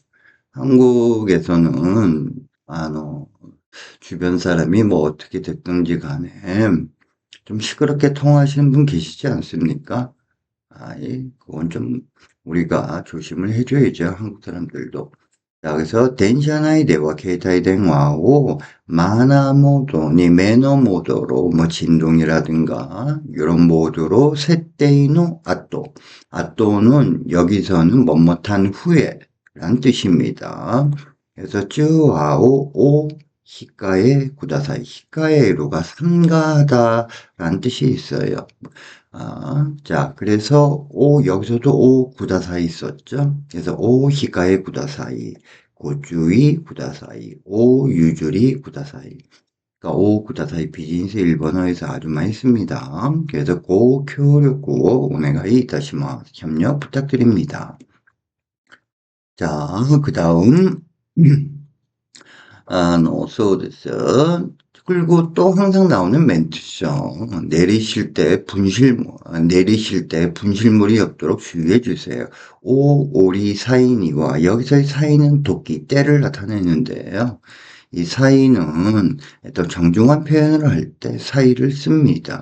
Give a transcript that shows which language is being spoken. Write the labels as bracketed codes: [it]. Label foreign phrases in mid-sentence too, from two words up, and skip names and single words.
[ko] 한국에서는, 주변 사람이 뭐 어떻게 됐든지 간에 좀 시끄럽게 통화하시는 분 계시지 않습니까? 그건 좀 우리가 조심을 해줘야죠. 한국 사람들도. 자, 그래서 [ja] 電車内では携帯電話をマナー [ko] 모드니 매너 모드로 뭐 진동이라든가 이런 모드로 [ja] 設定の後. [ko] 아또는 여기서는 뭐뭇한 후에 란 뜻입니다. [ja] 그래서 通話を お控えください. [ko] 히카에루가 삼가하다라는 뜻이 있어요. 자, 그래서 여기서도 [ja] お ください [ko] 있었죠. [ja] 그래서 お控えください. ご注意ください. お譲りください. [ko] 그러니까 [ja] お ください [ko] 비즈니스 일본어에서 아주 많이 씁니다. [ja] 그래서 ご協力を お願いいたします. [ko] 협력 부탁드립니다. 자, 그 다음, [ja] そうです. [ko] 그리고 또 항상 나오는 멘트죠. 내리실 때 분실물이 없도록 주의해 주세요. [ja] 降りる際は [ko] 여기서의 사인은 도끼, 때를 나타내는데요. 이 사이는 또 정중한 표현을 할 때 사이를 씁니다.